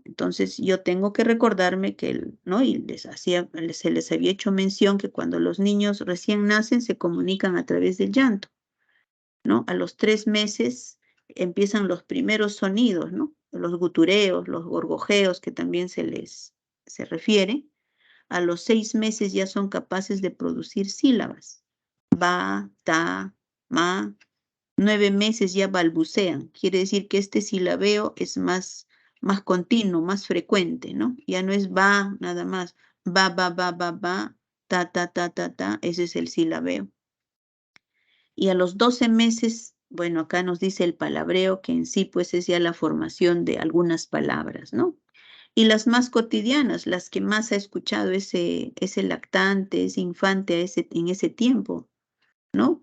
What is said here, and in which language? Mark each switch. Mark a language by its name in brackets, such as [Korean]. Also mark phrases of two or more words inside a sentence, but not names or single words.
[Spanish] Entonces, yo tengo que recordarme que, ¿no? Y se les había hecho mención que cuando los niños recién nacen se comunican a través del llanto, ¿no? A los 3 meses empiezan los primeros sonidos, ¿no? Los gutureos, los gorgojeos, que también se refiere. A los 6 meses ya son capaces de producir sílabas. Ba, ta, ma. 9 meses ya balbucean. Quiere decir que este silabeo es más continuo, más frecuente, ¿no? Ya no es ba nada más. Ba, ba, ba, ba, ba, ta, ta, ta, ta, ta. Ese es el silabeo. Y a los 12 meses, bueno, acá nos dice el palabreo, que en sí pues es ya la formación de algunas palabras, ¿no? Y las más cotidianas, las que más ha escuchado ese lactante, ese infante en ese tiempo, ¿no?